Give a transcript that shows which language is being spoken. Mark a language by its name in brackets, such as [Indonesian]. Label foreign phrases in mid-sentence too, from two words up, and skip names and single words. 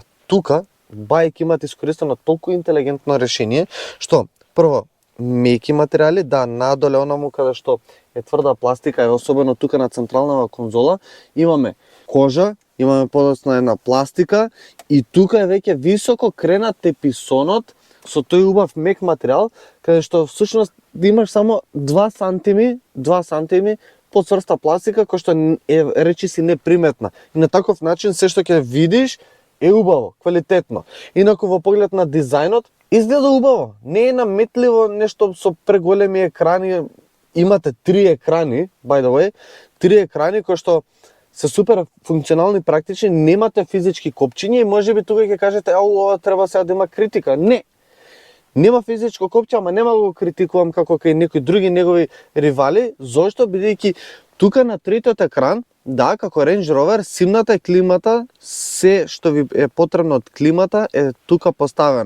[Macedonian] Тука Bike имат искористено толку интелигентно решение, што прво меки материјали, да, надоле онаму каде што е тврда пластика, е особено тука на централната конзола, имаме кожа, имаме подоцна една пластика и тука е веќе високо кренат теписонот со тој убав мек материјал, каде што всушност имаш само 2 сантими поцврста пластика кој што е речиси неприметна. И на таков начин се што ќе видиш е убаво, квалитетно. Инаку во поглед на дизајнот изгледа убаво. Не е наметливо нешто со преголеми екрани. Имате 3 екрани, [English] by the way, [Macedonian] 3 екрани кои што се супер функционални, практични, немате физички копчиња и можеби тука ќе кажете, ова треба сега да има критика. Не. Нема физичко копче, ама нема да го критикувам како кај некои други негови ривали. Зошто? Бидејќи тука на третиот екран, да, како Range Rover, симната и климата, се што ви е потребно од климата е тука поставено.